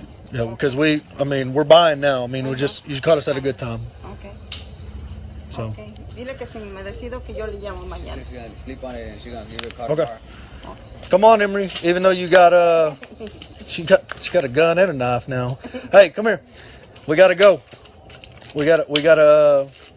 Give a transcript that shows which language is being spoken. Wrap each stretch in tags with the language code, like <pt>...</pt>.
<en>Yeah, because we're buying now. I mean, you caught us at a good time. Okay. So. Okay.</en> <es>Dile que si me decido que yo le llamo mañana.</es> <en>She's gonna sleep on it and she's gonna leave the car. Okay. Come on, Emery. Even though you got she got a gun and a knife now. Hey, come here. We gotta go. We gotta.</en>